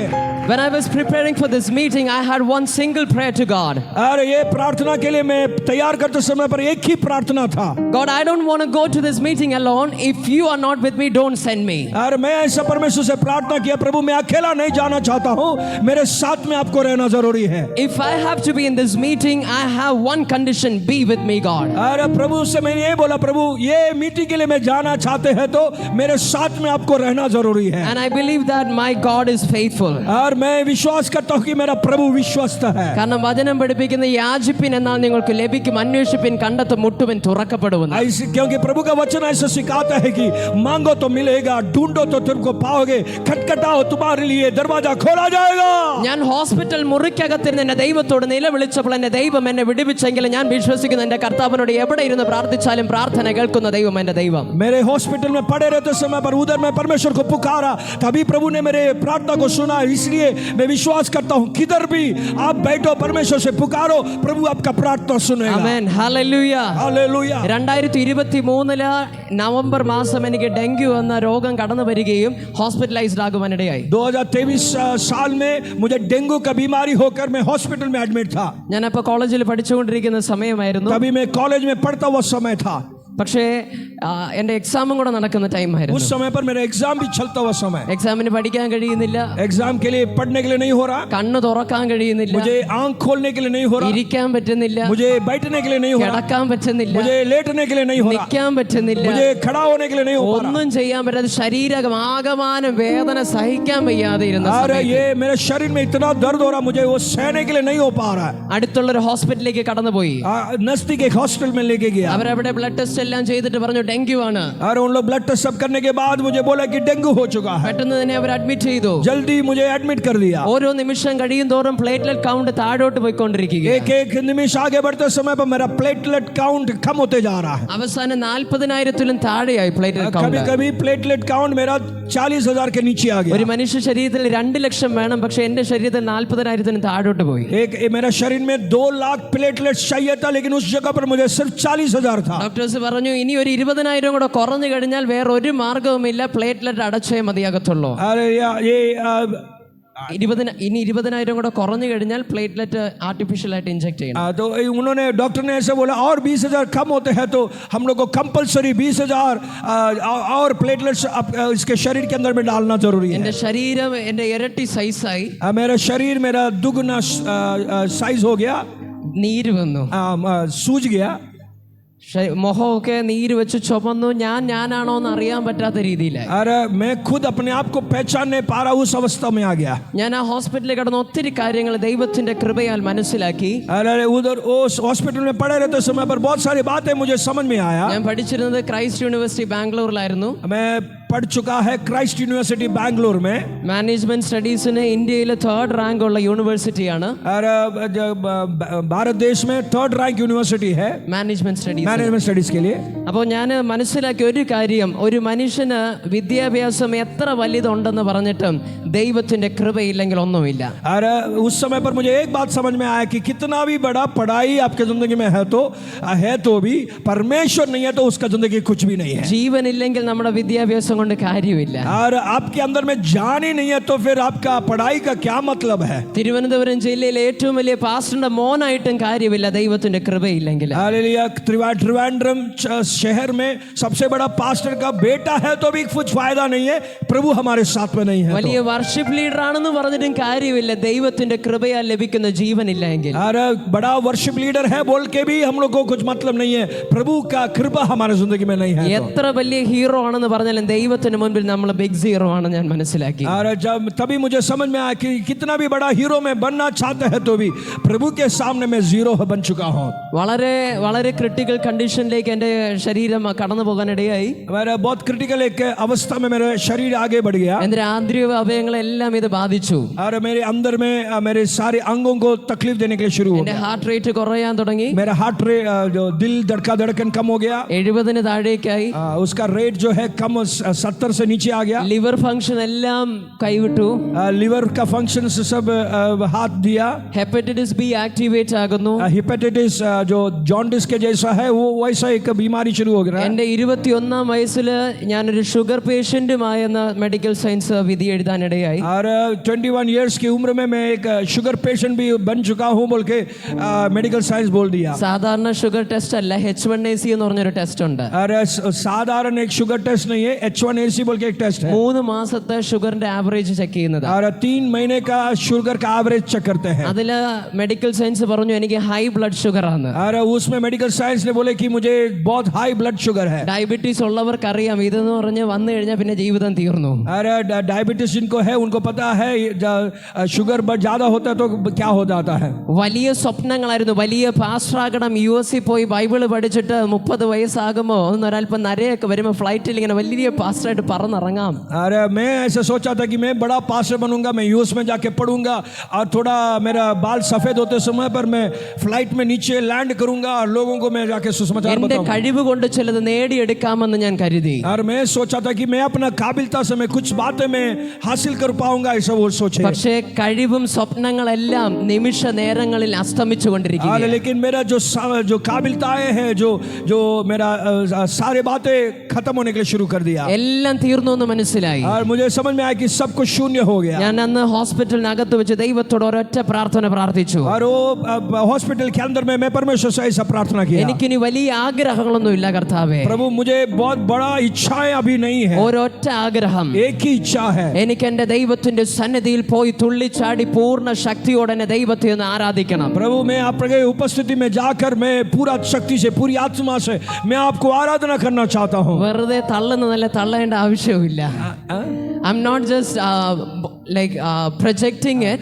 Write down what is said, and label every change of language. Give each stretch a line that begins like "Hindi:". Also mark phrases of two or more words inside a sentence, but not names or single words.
English: When I was preparing for this meeting, I had one single prayer to God.
Hindi: अरे ये प्रार्थना के लिए मैं तैयार करते समय पर एक ही प्रार्थना था.
English: God, I don't want to go to this meeting alone. If you are not with me, don't send me.
Hindi: अरे मैं ऐसा परमेश्वर से प्रार्थना किया, प्रभु मैं अकेला नहीं जाना चाहता हूँ, मेरे साथ में आपको रहना जरूरी है.
English: If I have to be in this meeting, I have one condition: be with me, God.
Hindi: अरे प्रभु से मैंने ये बोला, प्रभु ये मीटिंग के लिए मैं जाना चाहते हैं तो मेरे साथ में आपको रहना जरूरी है.
English: And I believe that my God is faithful.
Hindi: और मैं विश्वास करता हूँ कि मेरा प्रभु विश्वस्त है.
Malayalam: കാരണം വചനം പഠിപ്പിക്കുന്ന യാചിപ്പിൻ എന്നാൽ നിങ്ങൾക്ക് ലഭിക്കും, അന്വേഷിപ്പിൻ കണ്ടെത്തും, മുട്ടുവിൻ തുറക്കപ്പെടുമെന്ന്.
Hindi: क्योंकि प्रभु का वचन ऐसा सिखाता है कि मांगो तो मिलेगा, ढूंढो तो तुमको पाओगे, खटखटाओ तुम्हारे लिए दरवाजा खोला जाएगा.
Malayalam: ഞാൻ ഹോസ്പിറ്റൽ മുറിക്കകത്തിരുന്ന് എന്റെ ദൈവത്തോട് നിലവിളിച്ചപ്പോൾ എന്റെ ദൈവം എന്നെ വിടുവിച്ചെങ്കിൽ ഞാൻ വിശ്വസിക്കുന്നു എന്റെ കർത്താവിനോട് എവിടെ ഇരുന്ന് പ്രാർത്ഥിച്ചാലും പ്രാർത്ഥന കേൾക്കുന്ന ദൈവം എന്റെ ദൈവം.
Hindi: मेरे हॉस्पिटल में पड़े रहते समय पर उधर मैं परमेश्वर को पुकारा, तभी प्रभु ने मेरे प्रार्थना को सुना. इसलिए मैं विश्वास करता हूँ किधर भी आप बैठो परमेश्वर से पुकारो, प्रभु आपका प्रार्थना सुनेगा.
Malayalam: ആമേൻ, ഹല്ലേലൂയ.
Hindi: हालेलुया.
Malayalam: 2023 നവംബർ മാസം എനിക്ക് ഡെങ്കു എന്ന രോഗം കടന്നു വരികയും ഹോസ്പിറ്റലൈസ്ഡ് ആകുവാനിടയായി.
Hindi: 2023 साल में मुझे डेंगू का बीमारी होकर मैं हॉस्पिटल में एडमिट था.
Malayalam: ഞാനപ്പോൾ കോളേജിൽ പഠിച്ചുകൊണ്ടിരിക്കുന്ന സമയമായിരുന്നു.
Hindi: तभी मैं कॉलेज में पढ़ता हुआ समय था.
Malayalam: പക്ഷേ എൻ്റെ എക്സാമും കൂടെ നടക്കുന്ന ടൈം ആയിരുന്നു.
Hindi: उस समय पर मेरा एग्जाम भी चलता हुआ समय.
Malayalam: എക്സാമിന് പഠിക്കാൻ കഴിയുന്നില്ല,
Hindi: एग्जाम के लिए पढ़ने के लिए नहीं हो रहा,
Malayalam: കണ്ണ് തുറക്കാൻ കഴിയുന്നില്ല,
Hindi: मुझे आंख खोलने के लिए नहीं हो रहा,
Malayalam: ഇരിക്കാൻ പറ്റുന്നില്ല,
Hindi: मुझे बैठने के लिए नहीं हो रहा,
Malayalam: കിടക്കാൻ പറ്റുന്നില്ല,
Hindi: मुझे लेटने के लिए नहीं हो रहा,
Malayalam: നിൽക്കാൻ പറ്റുന്നില്ല,
Hindi: मुझे खड़ा होने के लिए नहीं हो पा रहा.
Malayalam: ഒന്നും ചെയ്യാൻ പറ്റാതെ ശരീരം ആകമാനം വേദന സഹിക്കാൻ വയ്യാതെ ഇരുന്ന
Hindi: अरे
Malayalam: സമയത്ത്
Hindi: ये मेरे शरीर में इतना दर्द हो रहा, मुझे वो सहने के लिए नहीं हो पा रहा है.
Malayalam: അടുത്തുള്ളൊരു ഹോസ്പിറ്റലിലേക്ക് കടന്നുപോയി.
Hindi: नजदीक एक हॉस्पिटल में लेके गया.
Malayalam: അവരവിടെ
English: blood test
Malayalam: എല്ലാം ചെയ്തിട്ട് പറഞ്ഞു ഡെങ്കു ആണ്.
Hindi: और उन लोग
English: blood test
Hindi: सब करने के बाद मुझे बोला कि डेंगू हो चुका है.
Malayalam: പെട്ടെന്ന് തന്നെ അവർ അഡ്മിറ്റ് ചെയ്തു.
Hindi: जल्दी मुझे एडमिट कर दिया.
Malayalam: ഓരോ നിമിഷം കഴിയും തോറും
English: platelet count
Malayalam: താഴോട്ട് പോയിക്കൊണ്ടിരിക്കുക.
Hindi: एक एक निमिष आगे बढ़ते समय पर मेरा
English: platelet count
Hindi: कम होते जा रहा है.
Malayalam: അവസാനം 40,000-ലും താഴെയായി പ്ലേറ്റ്ലെറ്റ്
Hindi: कभी
Malayalam: കൗണ്ട്.
Hindi: कभी
English: platelet count
Hindi: मेरा 40,000 के नीचे आ
Malayalam: ഒരു
Hindi: गया.
Malayalam: മനുഷ്യ ശരീരത്തിൽ 2 ലക്ഷം വേണം, പക്ഷെ എന്റെ ശരീരത്തിൽ 40,000-നും താഴോട്ട് പോയി.
Hindi: मेरा शरीर में 2 लाख प्लेटलेट चाहिए था, लेकिन उस जगह पर मुझे सिर्फ 40,000 था.
Malayalam: ഡോക്ടേഴ്സ് പറഞ്ഞു ഇനി ഒരു 20,000 കൂടെ കുറഞ്ഞു കഴിഞ്ഞാൽ വേറെ ഒരു മാർഗവുമില്ല, പ്ലേറ്റ്ലെറ്റ് അടച്ചേ മതിയാകത്തുള്ളൂ.
Hindi: अरे ये
Malayalam: 20,000 കൂടെ കുറഞ്ഞു കഴിഞ്ഞാൽ പ്ലേറ്റ്ലെറ്റ് ആർട്ടിഫിഷ്യൽ ആയിട്ട് ഇഞ്ചെക്ട് ചെയ്യണം.
Hindi: तो उन्होंने डॉक्टर ने ऐसे बोला और 20,000 कम होते हैं तो हम लोग को कंपलसरी 20,000 और प्लेटलेट्स इसके शरीर के अंदर में डालना जरूरी है.
Malayalam: എന്റെ ശരീരം എന്റെ ഇരട്ടി സൈസായി,
Hindi: मेरा शरीर मेरा दुगना साइज हो गया,
Malayalam: നീര് വന്നു,
Hindi: सूज गया,
Malayalam: മുഖമൊക്കെ നീര് വെച്ച് ചുമന്നു. ഞാനാണോ എന്ന് അറിയാൻ പറ്റാത്ത രീതിയിലായി.
Hindi: अरे मैं खुद अपने आप को पहचान नहीं पा रहा, उस अवस्था में आ गया.
Malayalam: ഞാൻ ആ ഹോസ്പിറ്റലിൽ കിടന്ന് ഒത്തിരി കാര്യങ്ങൾ ദൈവത്തിന്റെ കൃപയാൽ മനസ്സിലാക്കി.
Hindi: अरे उधर उस हॉस्पिटल में पड़े रहते समय पर बहुत सारी बातें मुझे समझ में आया.
Malayalam: ഞാൻ പഠിച്ചിരുന്നത് ക്രൈസ്റ്റ് യൂണിവേഴ്സിറ്റി ബാംഗ്ലൂരിലായിരുന്നു.
Hindi: मैं पढ़ चुका है क्राइस्ट यूनिवर्सिटी बैंगलोर में
English: management studies
Malayalam: ഇന്ത്യയിലെ 3rd റാങ്ക് ഉള്ള യൂണിവേഴ്സിറ്റിയാണ്
Hindi: और भारत देश में 3rd रैंक यूनिवर्सिटी है
English: management studies. management studies
Hindi: के लिए।
Malayalam: അപ്പോൾ ഞാൻ മനസ്സിലാക്കിയ ഒരു കാര്യം, ഒരു മനുഷ്യന് വിദ്യാഭ്യാസം എത്ര വലുതുണ്ടെന്ന് പറഞ്ഞിട്ടും ദൈവത്തിന്റെ കൃപയില്ലെങ്കിൽ ഒന്നുമില്ല.
Hindi: और उस समय पर मुझे एक बात समझ में आया कि कितना भी बड़ा पढ़ाई आपके जिंदगी में है तो भी परमेश्वर नहीं है तो उसका जिंदगी कुछ भी नहीं है।
Malayalam: ജീവൻ ഇല്ലെങ്കിൽ നമ്മുടെ വിദ്യാഭ്യാസം കൊണ്ട് കാര്യമില്ല.
Hindi: और आपके अंदर में जान ही नहीं है तो फिर आपका पढ़ाई का क्या मतलब है।
Malayalam: തിരുവനന്തപുരം ജില്ലയിലെ ഏറ്റവും വലിയ പാസ്റ്ററുടെ മോനായിട്ടും കാര്യമില്ല ദൈവത്തിന്റെ കൃപയില്ലെങ്കിൽ.
Hindi: हालेलुया। त्रिवेंद्रम शहर में सबसे बड़ा पास्टर का बेटा है तो भी कुछ फायदा नहीं है, प्रभु हमारे साथ में नहीं है।
Malayalam: വലിയ
English: worship leader
Malayalam: ആണെന്ന് പറഞ്ഞിട്ടും കാര്യമില്ല ദൈവത്തിന്റെ കൃപയാൽ ലഭിക്കുന്ന ജീവനില്ല എങ്കിൽ.
Hindi: और बड़ा
English: worship leader
Hindi: है बोल के भी हम लोग को कुछ मतलब नहीं है, प्रभु का कृपा हमारे जिंदगी में नहीं है।
Malayalam: എത്ര വലിയ ഹീറോ ആണെന്ന് പറഞ്ഞാലും ദൈവത്തിന് മുൻപിൽ നമ്മൾ
English: big zero
Malayalam: ആണ് ഞാൻ മനസ്സിലാക്കി.
Hindi: और जब तभी मुझे समझ में आया कि कितना भी बड़ा हीरो में बनना चाहते हैं तो भी प्रभु के सामने मैं जीरो बन चुका हूँ।
Malayalam: വളരെ വളരെ
English: critical condition
Malayalam: എൻ്റെ ശരീരം കടന്നു പോകാനിടയായി.
Hindi: मेरा बहुत क्रिटिकल एक अवस्था में मेरा शरीर आगे बढ़ गया
Malayalam: എൻ്റെ ആന്തരിക അവയവങ്ങളെല്ലാം ഇത് ബാധിച്ചു.
Hindi: और मेरे अंदर में मेरे सारे अंगों को तकलीफ देने के लिए शुरू हो
Malayalam: എൻ്റെ
Hindi: गया।
English: heart rate
Malayalam: കുറയാൻ തുടങ്ങി.
Hindi: मेरा
English: heart rate
Hindi: जो दिल धड़कन कम हो गया,
Malayalam: 70 താഴേക്കായി.
Hindi: उसका रेट जो है कम 70 से नीचे आ गया।
English: liver function
Malayalam: എല്ലാം കൈവിട്ടു.
Hindi: लिवर का फंक्शन सब हाथ दिया।
English: hepatitis B activate
Malayalam: ആകുന്നു.
Hindi: हेपेटाइटिस जो जॉन्डिस के जैसा है वो वैसा एक बीमारी शुरू हो गया।
Malayalam: എൻ്റെ 21-ാം വയസ്സിൽ ഞാനൊരു ഷുഗർ പേഷ്യൻറ്റുമായെന്ന്
English: medical science
Malayalam: വിധി എഴുതാനിടയായി.
Hindi: और 21 इयर्स की उम्र में मैं एक
English: sugar patient
Hindi: भी बन चुका हूँ बोल के
English: medical science
Hindi: बोल दिया।
Malayalam: സാധാരണ
English: sugar test
Malayalam: അല്ല, H1AC എന്ന് പറഞ്ഞൊരു ടെസ്റ്റ് ഉണ്ട്.
Hindi: और साधारण एक
English: sugar test
Hindi: नहीं है, H1AC बोल के एक टेस्ट है।
Malayalam: 3 മാസത്തെ ഷുഗറിന്റെ
English: average check
Malayalam: ചെയ്യുന്നത്.
Hindi: और 3 महीने का शुगर का
English: average check
Hindi: करते हैं।
Malayalam: അതിൽ
English: medical science
Malayalam: പറഞ്ഞു എനിക്ക്
English: high blood sugar
Malayalam: ആണ്.
Hindi: और उसमें
English: medical science
Hindi: ने बोले कि मुझे बहुत
English: high blood sugar
Hindi: है।
Malayalam: ഡയബറ്റീസ് ഉള്ളവർക്ക് അറിയാം ഇതെന്ന് പറഞ്ഞ് വന്നു കഴിഞ്ഞാൽ പിന്നെ ജീവിതം തീർന്നു.
Hindi: और डायबिटीज जिनको है उनको पता है शुगर ज्यादा होता है तो क्या हो जाता है।
Malayalam: വലിയ സ്വപ്നങ്ങളായിരുന്നു. വലിയ പാസ്റ്ററാകണം, US പോയി ബൈബിള് പഠിച്ചിട്ട് 30 വയസ്സാകുമ്പോൾ ഒന്നൊരല്പം നരയൊക്കെ വരുമ്പോൾ ഫ്ലൈറ്റിൽ ഇങ്ങനെ വലിയ പാസ്റ്ററായിട്ട് പറന്നിറങ്ങാം.
Hindi: अरे मैं ऐसे सोचा था कि मैं बड़ा पास्टर बनूंगा, मैं यूएस में जाके पढ़ूंगा और थोड़ा मेरा बाल सफेद होते समय पर मैं फ्लाइट में नीचे लैंड करूंगा और लोगों को मैं जाके सुसमाचार
Malayalam: എന്റെ
Hindi: बताऊंगा।
Malayalam: കഴിവ് കൊണ്ട് ചിലത് നേടിയെടുക്കാമെന്ന് ഞാൻ കരുതി.
Hindi: और मैं सोचा था कि मैं अपना काबिलता से मैं कुछ बातें मैं हासिल कर पाऊंगा, ऐसा वो सोचे।
Malayalam: പക്ഷേ കഴിവും സ്വപ്നങ്ങളെല്ലാം നിമിഷ നേരങ്ങളിൽ അസ്തമിച്ചു കൊണ്ടിരിക്കുകയാണ്.
Hindi: लेकिन मेरा जो काबिलताएं हैं जो मेरा सारे बातें खत्म होने के लिए शुरू कर दिया
Malayalam: എല്ലാം തീർന്നു എന്ന് മനസ്സിലായി.
Hindi: और मुझे समझ में आया कि सब कुछ शून्य हो गया।
Malayalam: ഞാൻ അന്ന് ഹോസ്പിറ്റലിനകത്ത് വെച്ച് ദൈവത്തോട് ഒരൊറ്റ പ്രാർത്ഥന പ്രാർത്ഥിച്ചു.
Hindi: और वो हॉस्पिटल के अंदर में मैं परमेश्वर से ऐसा प्रार्थना किया,
Malayalam: എനിക്കിനി വലിയ ആഗ്രഹങ്ങളൊന്നും ഇല്ല കർത്താവേ.
Hindi: प्रभु मुझे बहुत बड़ा इच्छाएं अभी नहीं है,
Malayalam: ഒരൊറ്റ ആഗ്രഹം,
Hindi: एक ही इच्छा है।
Malayalam: എനിക്ക് എന്റെ ദൈവത്തിന്റെ സന്നിധിയിൽ പോയി തുള്ളിച്ചാടി പൂർണ്ണ ശക്തിയോടെ എന്നെ ദൈവത്തെ ഒന്ന് ആരാധിക്കണം.
Hindi: प्रभु मैं आपके उपस्थिति में जाकर मैं पूरा शक्ति से पूरी आत्मा से मैं आपको आराधना करना चाहता हूँ।
Malayalam: വെറുതെ തള്ളുന്നതല്ല, തള്ളേണ്ട ആവശ്യമില്ല.
English: I'm not just projecting it.